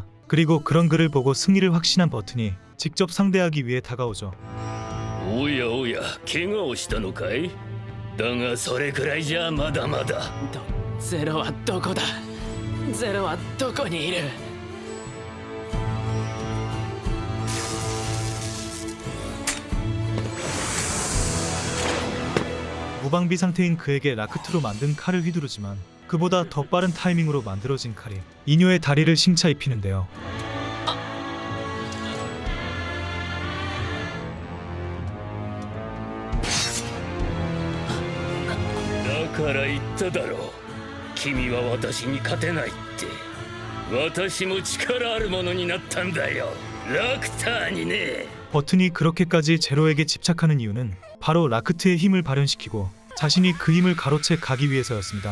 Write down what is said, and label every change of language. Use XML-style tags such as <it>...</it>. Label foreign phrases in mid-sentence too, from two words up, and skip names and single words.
<ko>그리고 그런 그를 보고 승리를 확신한 버튼이 직접 상대하기 위해 다가오죠.</ko> <ja>おやおや、怪我をしたのかい？だがそれくらいじゃまだまだ。ゼロはどこだ？ゼロはどこにいる？</ja> <ko>무방비 상태인 그에게 라크트로 만든 칼을 휘두르지만 그보다 더 빠른 타이밍으로 만들어진 칼이 인요의 다리를 심차 입히는데요.</ko> <ja>だから言っただろう。君は私に勝てないって。私も力あるものになったんだよ。ラクターにね。</ja> <ko>버튼이 그렇게까지 제로에게 집착하는 이유는 바로 라크트의 힘을 발현시키고 자신이 그 힘을 가로채 가기 위해서였습니다.</ko>